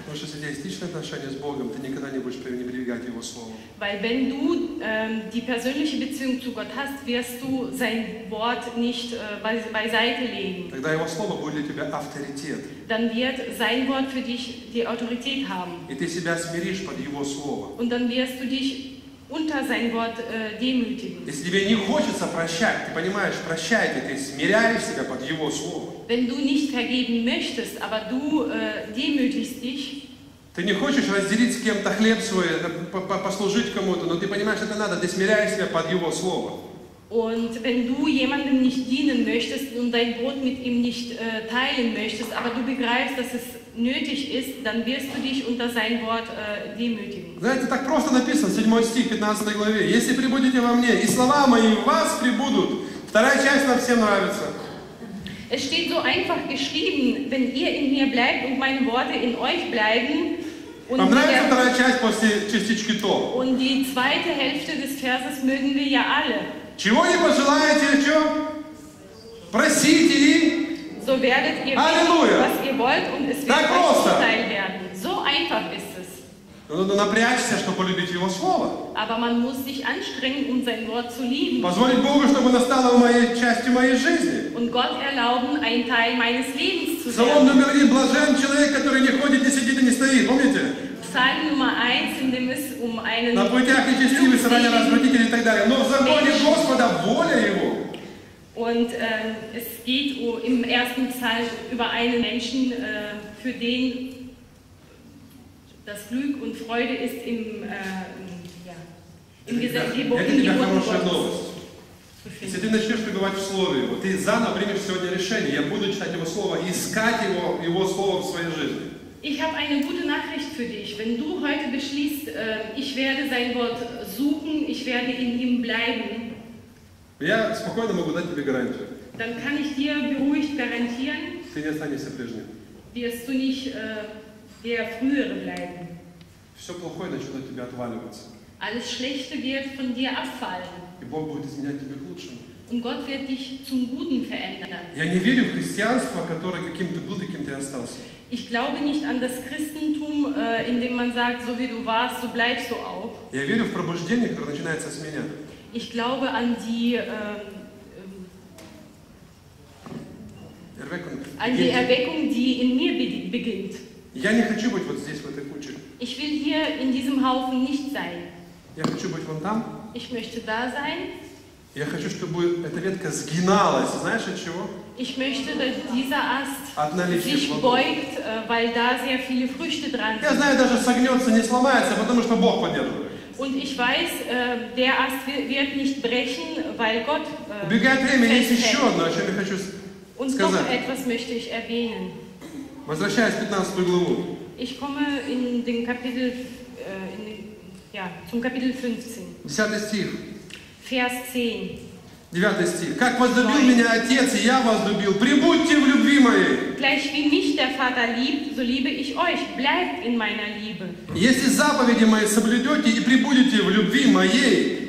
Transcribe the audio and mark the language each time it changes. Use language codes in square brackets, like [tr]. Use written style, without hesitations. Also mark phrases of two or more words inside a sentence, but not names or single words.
[ru] Потому что если у тебя есть личные отношения с Богом, ты никогда не будешь пренебрегать Его Словом. [de] Weil wenn du die persönliche Beziehung zu Gott hast, wirst du sein Wort nicht beiseite legen. [ru] Тогда Его Слово будет для тебя авторитет. [de] Dann wird sein Wort für dich die Autorität haben. [ru] И ты себя смиришь под Его Слово. [de] Und dann wirst du dich unter sein Wort demütigen. [ru] Если тебе не хочется прощать, ты понимаешь, прощайте, ты смиряешь себя под Его Слово. [de] Wenn du nicht vergeben möchtest, aber du demütigst dich, [ru] ты не хочешь разделить с кем-то хлеб свой, послужить кому-то, но ты понимаешь, это надо, ты смиряешь себя под Его Слово. [de] Und wenn du jemandem nicht dienen möchtest und dein Brot mit ihm nicht teilen möchtest, aber du begreifst, dass es nötig ist, dann wirst du dich unter sein Wort demütigen. [ru] Знаете, так просто написано, 7 стих, 15 главе. «Если пребудете во мне, и слова мои в вас пребудут». Вторая часть нам всем нравится. [de] Es steht so einfach geschrieben, wenn ihr in mir bleibt und meine Worte in euch bleiben. [ru] Вам нравится вторая часть после частички «то»? [de] Und die zweite Hälfte des Verses mögen wir ja alle. [ru] Чего не пожелаете, что? Просите и... [de] So werdet ihr Halleluja. was ihr wollt und es wird [ru] Так [de] euch [ru] просто. [de] zuteil werden. So einfach ist es. [ru] Надо напрячься, чтобы полюбить Его Слово. [de] Aber man muss sich anstrengen, um sein Wort zu lieben. [ru] Позволить Богу, чтобы оно стало частью моей жизни. [de] Und Gott erlauben, ein Teil meines Lebens zu [ru] Псалом [de] werden. [ru] номер 1. Блажен человек, который не ходит, не сидит и не стоит. Помните? [de] Psalm Nummer 1, in dem es um einen [ru] На путях нечестивый, собрание развратителей и так далее. Но в законе Господа воля Его. [de] Und es geht im ersten Psalm über einen Menschen, für den das Glück und Freude ist im Gesetzgebung, in Geboten Gottes. [ru] Если ты начнешь пребывать в Слове Его, ты заново примешь сегодня решение. Я буду читать Его Слово и искать Его Слово в своей жизни. [de] Ich habe eine gute Nachricht für dich. Wenn du heute beschließt, ich werde sein Wort suchen, ich werde in ihm bleiben, [ru] Я спокойно могу дать тебе гарантию. [de] dann kann ich dir beruhigt garantieren, [ru] Ты не останешься прежним. [de] wirst du nicht der Frühere bleiben. [ru] Все плохое начнет от тебя отваливаться. [de] Alles Schlechte wird von dir abfallen. [ru] И Бог будет изменять тебя к лучшему. [de] Und Gott wird dich zum Guten verändern. [ru] Я не верю в христианство, которое каким ты был, таким ты остался. [de] Ich glaube nicht an das Christentum, in dem man sagt, so wie du warst, so bleibst du auch. [ru] Я верю в пробуждение, которое начинается с меня. [de] Ich glaube an die Erweckung an die Erweckung, die in mir beginnt. [ru] Я не хочу быть вот здесь, в этой куче. [de] Ich will hier in diesem Haufen nicht sein. [ru] Я хочу быть вон там. [de] Ich möchte da sein. [ru] Я хочу, чтобы эта ветка сгиналась. Знаешь от чего? [de] Ich möchte, dass dieser Ast [ru] От наличия [de] sich [ru] плодов. [de] beugt, weil da sehr viele Früchte dran [ru] Я [de] sind. [ru] знаю, даже согнется, не сломается, потому что Бог поддерживает. [de] Und ich weiß, der Ast wird nicht brechen, weil Gott [ru] Убегает время, есть [de] festhält. [ru] еще одно, о чем я хочу [de] Und noch [ru] сказать. [de] etwas möchte ich erwähnen. [ru] Возвращаясь в 15 главу. [de] Ich komme in den Kapitel, zum Kapitel 15, [ru] 10 стих. [de] Vers 10. [ru] 9 стих. «Как возлюбил меня Отец, и я возлюбил, прибудьте в любви моей. [de] Gleich wie mich der Vater liebt, so liebe ich euch. Bleibt in meiner Liebe. [ru] Если заповеди мои соблюдете и прибудете в любви моей,